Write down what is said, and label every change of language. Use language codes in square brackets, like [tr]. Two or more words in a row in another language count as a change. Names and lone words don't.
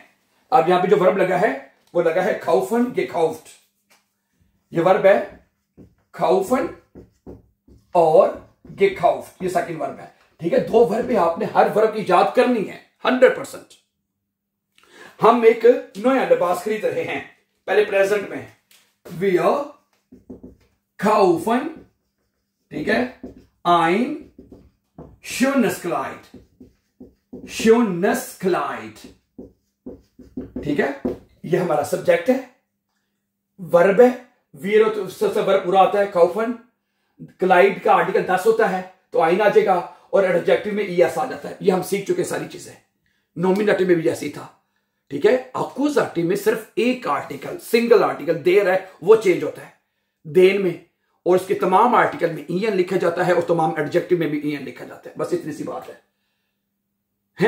[hi] अब यहां पे जो वर्ब लगा है वो लगा है खौफन गेखौफ्ट, ये वर्ब है खौफन और गेखौफ्ट, ये [en] second verb [hi] है। ठीक है, 2 वर्ब आपने हर वर्ब की याद करनी है 100%। हम एक नया लिबास खरीद रहे हैं, पहले प्रेजेंट में [de] wir kaufen, [hi] ठीक है, [de] ein schönes Kleid, schönes Kleid, [hi] ठीक है, ये हमारा सब्जेक्ट है, वर्ब है, wir तो सबसे वर्ब पूरा आता है, kaufen, क्लाइड का आर्टिकल 10 होता है तो आइन आ जाएगा, और एडजेक्टिव में es आ जाता है। ये हम सीख चुके सारी चीजें, नॉमिनेटिव में भी जैसी था। ठीक है, अक्यूजेटिव में सिर्फ एक आर्टिकल, [en] single article [hi] देर है, वो चेंज होता है देन में, और इसके तमाम आर्टिकल में ईएन लिखा जाता है और तमाम एडजेक्टिव में भी ईएन लिखा जाता है, बस इतनी सी बात है।